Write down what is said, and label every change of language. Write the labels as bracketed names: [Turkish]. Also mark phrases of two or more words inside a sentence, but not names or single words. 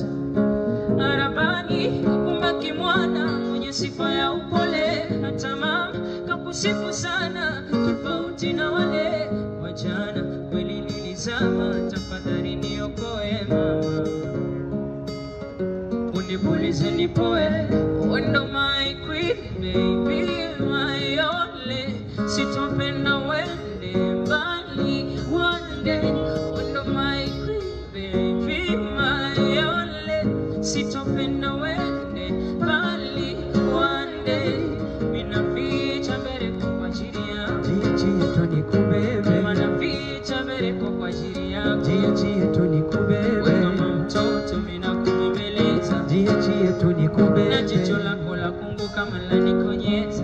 [Swahili] Arabani kumbaki mwana mwenye sifa ya upole, hata mama kakusifu sana, tofauti na wale wajana. Kweli nilizama, tafadhali niokoe mama, unipulize nipoe. [English] Wendo my queen baby, my only, [Swahili] sitopenda wende mbali [English] one day. Wendo my queen baby, my only, [Swahili] sitopenda wende mbali [English] one day. [Swahili] Mina ficha mbele kwa ajili yako, Jie tu nikubebe. mana ficha mbele kwa ajili yako, Jie tu nikubebe. kama mtoto mina kubembeleza. Jie tu nikubebe. Na jicho lako la kumbuka malanikonyeza.